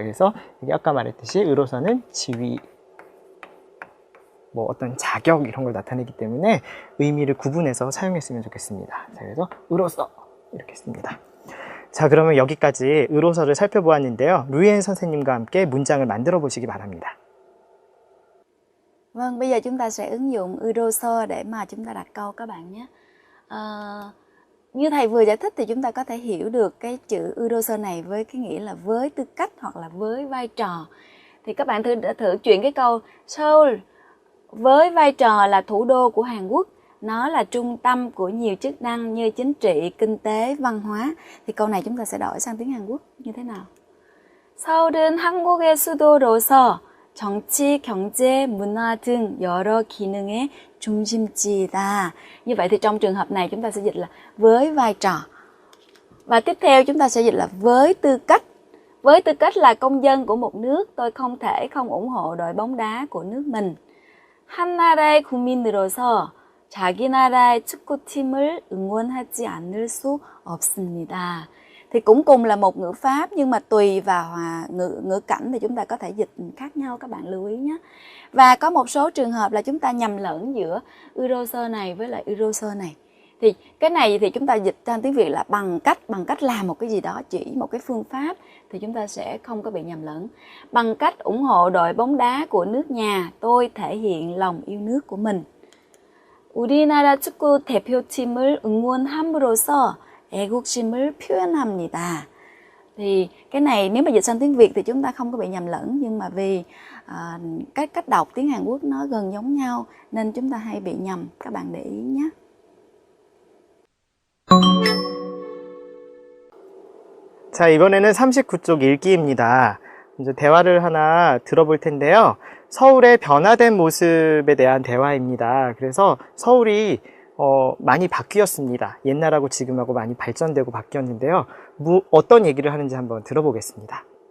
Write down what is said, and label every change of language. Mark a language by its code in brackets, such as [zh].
[ko] 그래서 여기 아까 말했듯이 으로서는 지위, 뭐 어떤 자격 이런 걸 나타내기 때문에 의미를 구분해서 사용했으면 좋겠습니다. 자, 그래서 으로써 이렇게 씁니다. 자, 그러면 여기까지 으로서를 살펴보았는데요. 루이엔 선생님과 함께 문장을 만들어 보시기 바랍니다. [vi] Vâng, bây giờ chúng ta sẽ ứng dụng Euroso để mà chúng ta đặt câu các bạn nhé. Như thầy vừa giải thích thì chúng ta có thể hiểu được cái chữ Euroso này với cái nghĩa là với tư cách hoặc là với vai trò. Thì các bạn thử chuyển cái câu Seoul với vai trò là thủ đô của Hàn Quốc, nó là trung tâm của nhiều chức năng như chính trị, kinh tế, văn hóa. Thì câu này chúng ta sẽ đổi sang tiếng Hàn Quốc như thế nào? [ko] 서울은 한국의 수도로서 정치, 경제, 문화 등 여러 기능의 중심지이다. [vi] Như vậy thì trong trường hợp này chúng ta sẽ dịch là với vai trò. Và tiếp theo chúng ta sẽ dịch là với tư cách. Với tư cách là công dân của một nước, tôi không thể không ủng hộ đội bóng đá của nước mình. [ko] 한 나라의 국민으로서 자기 나라의 축구팀을 응원하지 않을 수 없습니다. [vi] Thì cũng cùng là một ngữ pháp nhưng mà tùy vào ngữ cảnh thì chúng ta có thể dịch khác nhau, các bạn lưu ý nhé. Và có một số trường hợp là chúng ta nhầm lẫn giữa Euroso này với lại Euroso này. Thì cái này thì chúng ta dịch sang tiếng Việt là bằng cách làm một cái gì đó, chỉ một cái phương pháp thì chúng ta sẽ không có bị nhầm lẫn. Bằng cách ủng hộ đội bóng đá của nước nhà, tôi thể hiện lòng yêu nước của mình. [ko] 우리나라 축구 대표팀을 응원함으로써 애국심을 표현합니다. [vi] Thì cái này nếu mà dịch sang tiếng Việt thì chúng ta không có bị nhầm lẫn, nhưng mà vì cái cách đọc tiếng Hàn Quốc nó gần giống nhau nên chúng ta hay bị nhầm, các bạn để ý nhé. [ko] 자, 이번에는 39쪽 읽기입니다. 이제 대화를 하나 들어볼 텐데요. 서울의 변화된 모습에 대한 대화입니다. 그래서 서울이 많이 바뀌었습니다. 옛날하고 지금하고 많이 발전되고 바뀌었는데요. 어떤 얘기를 하는지 한번 들어보겠습니다.